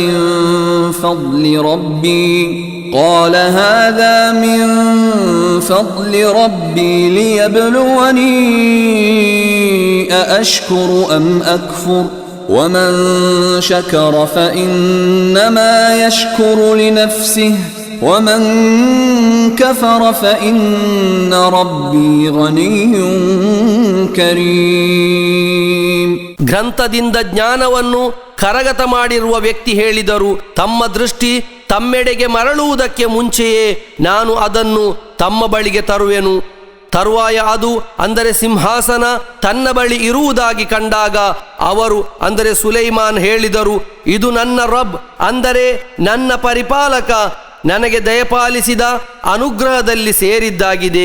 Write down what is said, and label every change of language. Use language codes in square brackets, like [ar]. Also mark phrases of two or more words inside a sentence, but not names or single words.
[ar] من فضل ربي ليبلوني أأشكر أم أكفر ومن شكر فإنما يشكر لنفسه ومن كفر فإن ربي غني كريم. [kn] ಗ್ರಂಥದಿಂದ ಜ್ಞಾನವನ್ನು ಕರಗತ ಮಾಡಿರುವ ವ್ಯಕ್ತಿ ಹೇಳಿದರು, ತಮ್ಮ ದೃಷ್ಟಿ ತಮ್ಮೆಡೆಗೆ ಮರಳುವುದಕ್ಕೆ ಮುಂಚೆಯೇ ನಾನು ಅದನ್ನು ತಮ್ಮ ಬಳಿಗೆ ತರುವೆನು. ತರುವಾಯ ಅದು ಅಂದರೆ ಸಿಂಹಾಸನ ತನ್ನ ಬಳಿ ಇರುವುದಾಗಿ ಕಂಡಾಗ ಅವರು ಅಂದರೆ ಸುಲೈಮಾನ್ ಹೇಳಿದರು, ಇದು ನನ್ನ ರಬ್ ಅಂದರೆ ನನ್ನ ಪರಿಪಾಲಕ ನನಗೆ ದಯಪಾಲಿಸಿದ ಅನುಗ್ರಹದಲ್ಲಿ ಸೇರಿದ್ದಾಗಿದೆ.